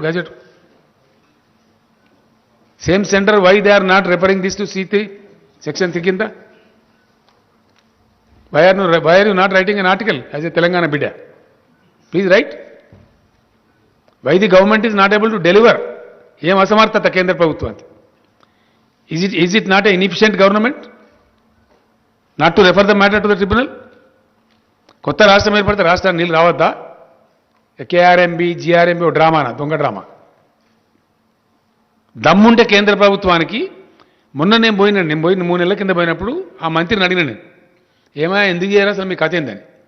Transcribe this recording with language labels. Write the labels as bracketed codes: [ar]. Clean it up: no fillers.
[en] Gazette same centre. Why they are not referring this to C3 section 3 కింద? Why are you not writing an article as a Telangana బిడ్డ? Please write. Why the government is not able to deliver? [te] ఏం అసమర్థత కేంద్ర ప్రభుత్వానికి? [en] Is it not an inefficient government not to refer the matter to the tribunal? [te] కొత్త రాష్ట్రం ఏర్పడితే రాష్ట్రానికి నీళ్ళు రావద్దా? కేఆర్ఎంబి జిఆర్ఎంబి ఓ డ్రామానా? దొంగ డ్రామా. దమ్ముంటే కేంద్ర ప్రభుత్వానికి మొన్న నేను పోయిన 3 నెలల కింద పోయినప్పుడు ఆ మంత్రిని అడిగిన నేను, ఏమైనా ఎందుకు చేయరా అసలు మీ కథ ఏందని?